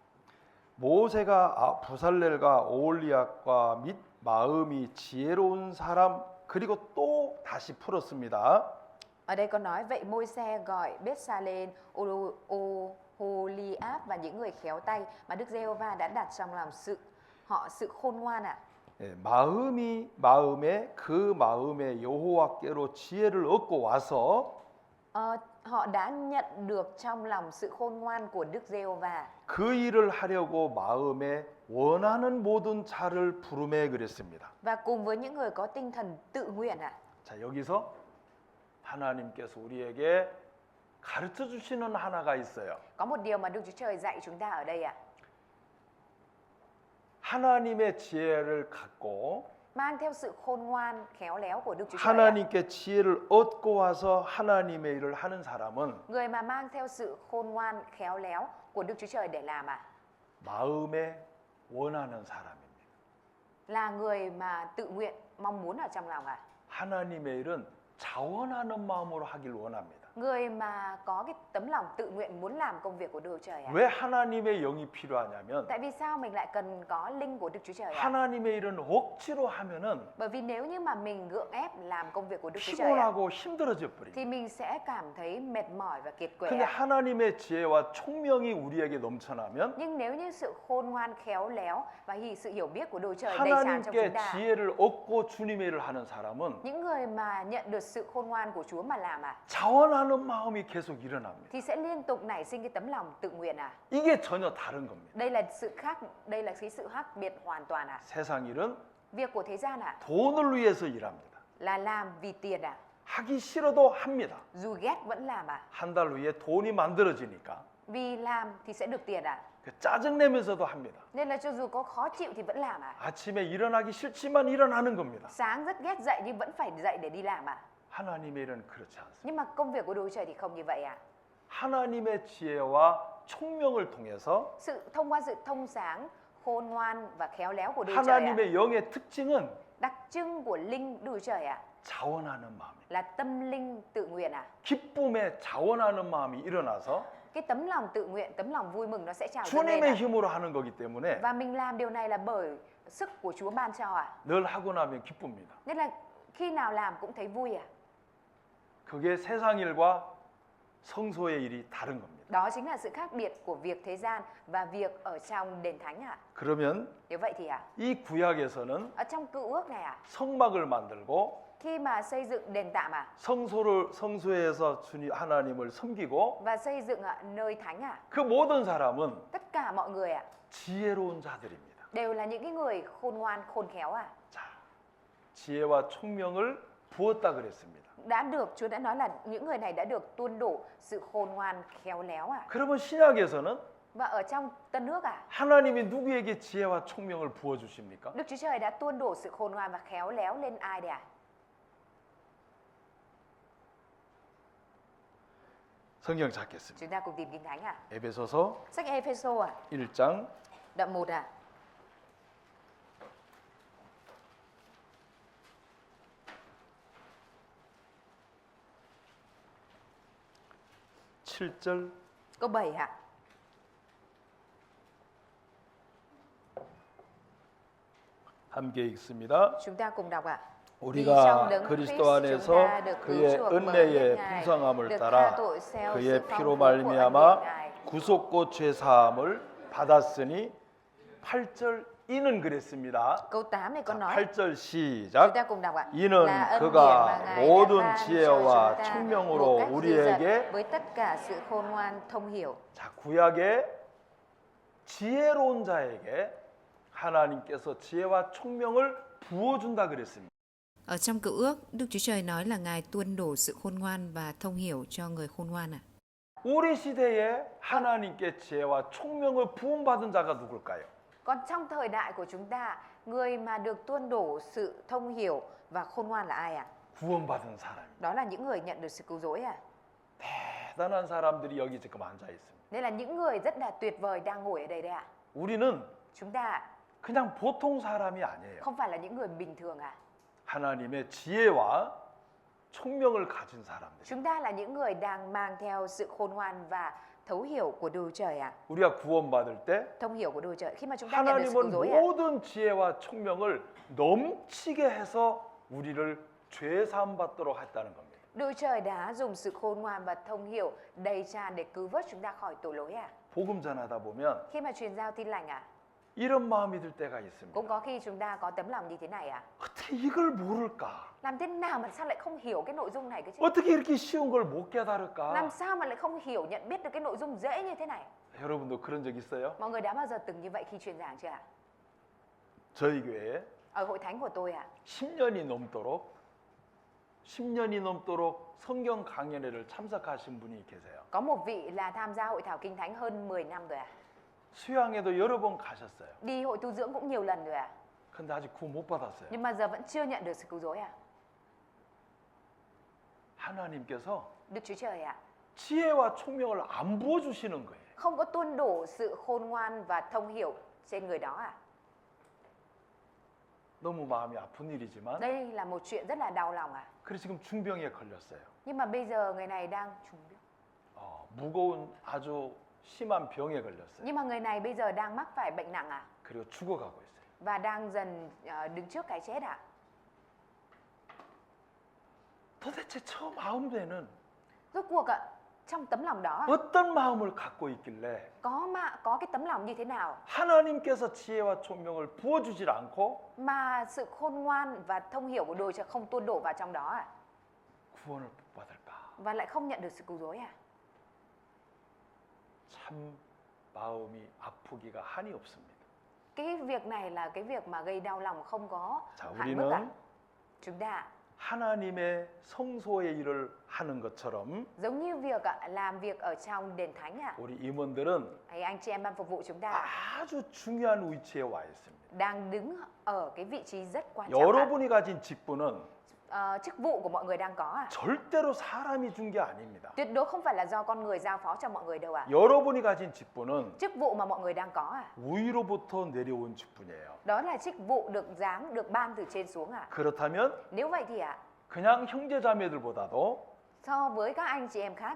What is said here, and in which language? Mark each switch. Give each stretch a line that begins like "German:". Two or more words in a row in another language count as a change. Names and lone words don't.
Korean: 모세가 부살렐과 오홀리압과 및 마음이 지혜로운 사람 그리고 또 다시 풀었습니다.
Vietnamese: Ở đây có nói vậy Môi-se gọi Bethsalen, Oholiab và những người khéo tay mà Đức Giê-hô-va đã đặt trong lòng họ sự khôn ngoan ạ.
Korean: 예, 그 마음에 여호와께로 지혜를 얻고 와서
Vietnamese: Họ đã nhận được trong lòng sự khôn ngoan của Đức Giê-hô-va
Korean: 그 일을 하려고 마음에 원하는 모든 자를 부르매 그랬습니다.
Vietnamese: và cùng với những người có tinh thần tự nguyện ạ.
Korean: 자, 여기서 하나님께서 우리에게 가르쳐 주시는 하나가 있어요.
Vietnamese: Có một điều mà Đức Chúa Trời dạy chúng ta ở đây ạ.
Korean: 하나님의 지혜를 갖고
Vietnamese: Mang theo sự khôn ngoan, khéo léo của Đức Chúa Trời ạ.
Korean: 하나님께 지혜를 얻고 와서 하나님의 일을 하는 사람은
Vietnamese: Người mà mang theo sự khôn ngoan, khéo léo của Đức Chúa Trời để làm ạ.
Korean: 마음에 원하는 사람입니다.
Vietnamese: Là người mà tự nguyện, mong muốn ở trong lòng ạ.
Korean: 하나님의 일은 자원하는 마음으로 하길 원합니다.
Vietnamese: Người mà có cái tấm lòng tự nguyện muốn làm công việc của Đức Chúa Trời ạ.
Korean: 왜 하나님의 영이 필요하냐면
Vietnamese: Tại vì sao mình lại cần có linh của Đức Chúa Trời ạ?
Korean: 하나님의 일은 억지로 하면은
Vietnamese: Bởi vì nếu như mà mình gượng ép làm công việc của Đức Chúa Trời ạ,
Korean: 피곤하고 힘들어져 버립니다.
Vietnamese: thì mình sẽ cảm thấy mệt mỏi và kiệt quệ
Korean: 근데
Vietnamese: ạ.
Korean: 하나님의 지혜와 총명이 우리에게 넘쳐나면
Vietnamese: Nhưng nếu như sự khôn ngoan, khéo léo và sự hiểu biết của Đức Chúa Trời đầy tràn trong
Korean: 하나님께
Vietnamese: chúng ta,
Korean: 지혜를 얻고 주님의 일을 하는 사람은
Vietnamese: những người mà nhận được sự khôn ngoan của Chúa mà làm ạ,
Korean: 자원하는 마음이 계속 일어납니다.
Vietnamese: thì sẽ liên tục nảy sinh cái tấm lòng tự nguyện à.
Korean: 이게 전혀 다른 겁니다.
Vietnamese: Đây là cái sự khác biệt hoàn toàn à.
Korean: 세상 일은
Vietnamese: Việc của thế gian à
Korean: 돈을 위해서 일합니다.
Vietnamese: là làm vì tiền à.
Korean: 하기 싫어도 합니다.
Vietnamese: Dù ghét vẫn làm à.
Korean: 한 달 후에 돈이 만들어지니까
Vietnamese: Vì làm thì sẽ được tiền à.
Korean: 그 짜증내면서도 합니다.
Vietnamese: Nên là cho dù có khó chịu thì vẫn làm à.
Korean: 아침에 일어나기 싫지만 일어나는 겁니다.
Vietnamese: Sáng rất ghét dậy nhưng vẫn phải dậy để đi làm à.
Korean: 하나님의 일은 그렇지 않습니다.
Vietnamese: Nhưng mà công việc của Đức Chúa Trời thì không như vậy à.
Korean: 하나님의 지혜와 총명을 통해서
Vietnamese: Thông qua sự thông sáng, khôn ngoan và khéo léo của Đức Chúa Trời à.
Korean: 하나님의 영의 특징은
Vietnamese: Đặc trưng của linh Đức Chúa Trời à
Korean: 자원하는 마음입니다.
Vietnamese: là tâm linh tự nguyện à.
Korean: 기쁨에 자원하는 마음이 일어나서
Vietnamese: Cái tấm lòng tự nguyện, tấm lòng vui mừng nó sẽ trào dâng lên
Korean: 주님의
Vietnamese: à.
Korean: 힘으로 하는 거기 때문에
Vietnamese: Và mình làm điều này là bởi sức của Chúa ban cho à.
Korean: 늘 하고 나면 기쁩니다.
Vietnamese: Nên là khi nào làm cũng thấy vui à.
Korean: 그게 세상 일과 성소의 일이 다른 겁니다.
Vietnamese: Đó chính là sự khác biệt của việc thế gian và việc ở trong đền thánh à.
Korean: 그러면
Vietnamese: Nếu vậy thì
Korean: 이 구약에서는
Vietnamese: ở trong cựu ước này
Korean: 성막을 만들고
Vietnamese: khi mà xây dựng đền tạm
Korean: 성소에서 주님 하나님을 섬기고
Vietnamese: và xây dựng nơi thánh
Korean: 그 모든 사람은
Vietnamese: tất cả mọi người
Korean: 지혜로운 자들입니다.
Vietnamese: đều là những cái người khôn ngoan, khôn khéo
Korean: 자, 지혜와 총명을 부었다 그랬습니다.
Vietnamese: Chúa đã nói là những người này đã được tuôn đổ sự khôn ngoan, khéo léo
Korean: 그러면 신약에서는
Vietnamese: Và ở trong Tân ước
Korean: 하나님이 누구에게 지혜와 총명을 부어 주십니까?
Vietnamese: Đức Chúa Trời đã tuôn đổ sự khôn ngoan và khéo léo lên ai đây
Korean: 성경 찾겠습니다.
Vietnamese: Chúng ta cùng tìm Kinh Thánh
Korean: 에베소서
Vietnamese: Sách Ê-phê-sô
Korean: 1장
Vietnamese: đoạn 1
Korean: 7절
Vietnamese: câu 7
Korean: 함께 읽습니다.
Vietnamese: Chúng ta cùng đọc
Korean: 우리가 그리스도 안에서 그의 은혜의 풍성함을 따라 그의 피로 말미암아 구속고 죄 사함을 받았으니 8절 이는 그랬습니다.
Vietnamese: Câu 8 này có nói
Korean: 8절
Vietnamese: Chúng
Korean: 시작.
Vietnamese: ta cùng đọc
Korean: 이는
Vietnamese: là ân điển
Korean: 그가
Vietnamese: mà Ngài đã
Korean: 모든
Vietnamese: ban cho
Korean: 지혜와
Vietnamese: chúng ta
Korean: 총명으로
Vietnamese: một cách dư dật
Korean: 우리에게
Vietnamese: với tất cả sự khôn ngoan thông hiểu.
Korean: 자, 구약의 지혜로운 자에게 하나님께서 지혜와 총명을 부어준다 그랬습니다.
Vietnamese: Ở trong cựu ước, Đức Chúa Trời nói là Ngài tuôn đổ sự khôn ngoan và thông hiểu cho người khôn ngoan
Korean: 우리 시대에 하나님께 지혜와 총명을 부음받은 자가 누굴까요?
Vietnamese: Còn trong thời đại của chúng ta, người mà được tuôn đổ sự thông hiểu và khôn ngoan là ai
Korean: 구원받은 사람.
Vietnamese: Đó là những người nhận được sự cứu rỗi
Korean: 대단한 사람들이 여기 지금 앉아 있습니다.
Vietnamese: Nên là những người rất là tuyệt vời đang ngồi ở đây đây
Korean: 우리는
Vietnamese: Chúng ta
Korean: 그냥 보통 사람이 아니에요.
Vietnamese: không phải là những người bình thường
Korean: 하나님의 지혜와 총명을 가진 사람들.
Vietnamese: Chúng ta là những người đang mang theo sự khôn ngoan và thấu hiểu của Đức Chúa Trời
Korean: 우리가 구원받을 때
Vietnamese: thông hiểu của Đức Chúa Trời. Khi mà chúng ta nhận được sự cứu
Korean: 하나님은
Vietnamese: rỗi
Korean: 모든 지혜와 총명을 넘치게 해서 우리를 죄 사함 받도록 했다는 겁니다.
Vietnamese: Đức Chúa Trời đã dùng sự khôn ngoan và thông hiểu đầy tràn để cứu vớt chúng ta khỏi tội lỗi
Korean: 복음 전하다 보면
Vietnamese: Khi mà truyền giao tin lành
Korean: 이런 마음이 들 때가 있습니다.
Vietnamese: cũng có khi chúng ta có tấm lòng như thế này
Korean: 어떻게 이걸 모를까?
Vietnamese: Làm thế nào mà sao lại không hiểu cái nội dung này cơ chứ?
Korean: 어떻게 이렇게 쉬운 걸 못 깨달을까?
Vietnamese: Làm sao mà lại không hiểu, nhận biết được cái nội dung dễ như thế này?
Korean: 여러분도 그런 적 있어요?
Vietnamese: Mọi người đã bao giờ từng như vậy khi truyền giảng chưa
Korean: 저희 교회에
Vietnamese: Ở hội thánh của tôi
Korean: 10년이 넘도록 성경 강연회를 참석하신 분이 계세요.
Vietnamese: Có một vị là tham gia hội thảo kinh thánh hơn 10 năm rồi
Korean: 수양회도 여러 번 가셨어요.
Vietnamese: Đi hội tu dưỡng cũng nhiều lần rồi
Korean: 근데 아직 구원 못 받았어요.
Vietnamese: Nhưng mà giờ vẫn chưa nhận được sự cứu rỗi
Korean: 하나님께서
Vietnamese: Đức Chúa Trời
Korean: 지혜와 총명을 안 부어 주시는 거예요.
Vietnamese: không có tuôn đổ sự khôn ngoan và thông hiểu trên người đó
Korean: 너무 마음이 아픈 일이지만
Vietnamese: Đây là một chuyện rất là đau lòng
Korean: 그래서 지금 중병에 걸렸어요.
Vietnamese: Nhưng mà bây giờ người này đang trùng bệnh
Korean: 무거운 아주 심한 병에 걸렸어요.
Vietnamese: Nhưng mà người này bây giờ đang mắc phải bệnh nặng
Korean: 그리고 죽어가고 있어요.
Vietnamese: Và đang dần đứng trước cái chết
Korean: 도대체 저 마음에는
Vietnamese: Rốt cuộc trong tấm lòng đó
Korean: 어떤 마음을 갖고 있길래
Vietnamese: có cái tấm lòng như thế nào
Korean: 하나님께서 지혜와 총명을 부어주질 않고
Vietnamese: mà sự khôn ngoan và thông hiểu của Đức Chúa Trời không tuôn đổ vào trong đó
Korean: 구원을 못 받을까?
Vietnamese: và lại không nhận được sự cứu rỗi à?
Korean: 참 마음이 아프기가 한이 없습니다.
Vietnamese: Cái việc này là cái việc mà gây đau lòng không có
Korean: 자,
Vietnamese: hạn mức à?
Korean: 우리는
Vietnamese: Chúng ta
Korean: 하나님의 성소의 일을 하는 것처럼
Vietnamese: giống như việc làm việc ở trong đền thánh à?
Korean: 우리 임원들은
Vietnamese: Hay anh chị em ban phục vụ chúng ta
Korean: 아주 중요한 위치에 와 있습니다.
Vietnamese: đang đứng ở cái vị trí rất quan trọng à?
Korean: 여러분이 가진 직분은
Vietnamese: Chức vụ của mọi người đang có à?
Korean: 절대로 사람이 준 게 아닙니다.
Vietnamese: Tuyệt đối không phải là do con người giao phó cho mọi người đâu à?
Korean: 여러분이 가진 직분은
Vietnamese: Chức vụ mà mọi người đang có à?
Korean: 위로부터 내려온 직분이에요.
Vietnamese: Đó là chức vụ được giáng, được ban từ trên xuống à?
Korean: 그렇다면
Vietnamese: Nếu vậy thì
Korean: 그냥 형제자매들보다도
Vietnamese: so với các anh chị em khác